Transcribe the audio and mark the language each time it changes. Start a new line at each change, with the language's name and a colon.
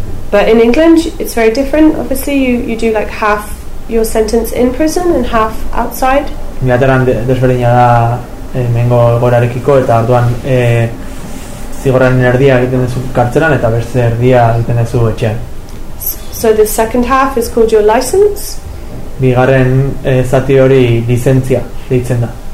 English: But in England it's very different. Obviously you do like half your sentence in prison and half outside.
Basque: Inglaterran desberdina da hemengo egoerarekiko eta orduan zigorraren erdia egiten duzu kartzelan eta beste erdia egiten duzu etxean.
English: So the second half is called your license.
Basque: Bigarren zati hori lizentzia deitzen da.